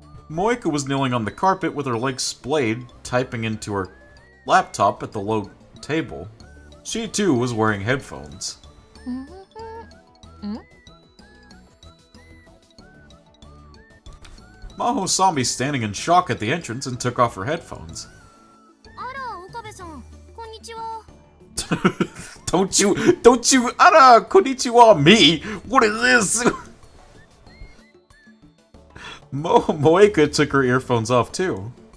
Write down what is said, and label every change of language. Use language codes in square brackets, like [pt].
[en] Moeka was kneeling on the carpet with her legs splayed, typing into her laptop at the low table. She too was wearing headphones. Maho saw me standing in shock at the entrance and took off her headphones. [ja] あら、岡部さん、こんにちは。 [en] don't you, [ja] ara, konnichiwa, [en] me? What is this? Moeka took her earphones off too.